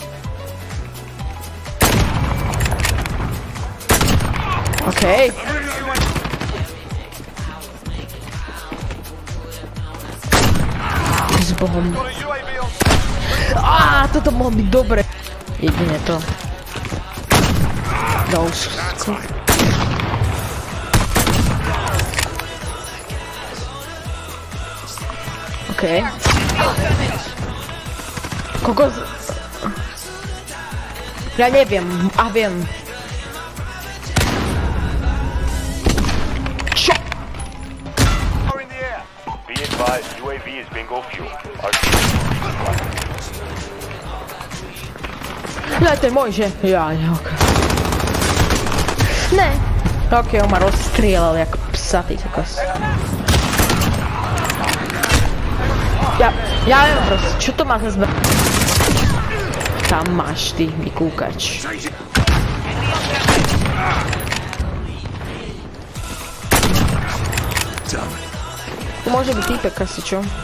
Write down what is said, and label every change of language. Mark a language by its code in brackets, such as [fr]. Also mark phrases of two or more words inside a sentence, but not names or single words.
[sk] OK. S bohom. Toto mohlo byť dobre. Jedine to. No. Okej. [pl] Kogo z... Ja nie wiem, a wiem. Co? [en] Be advised, UAV is bingo fuel. Lete Mojže. Ja, [sk] okej. Ne. Okej, on ma rozstrieľal jak psa, ty kokos. Ja viem proste, čo to má za zbr... Tam máš ty, vykúkač. To môže byť týpek asi, čo?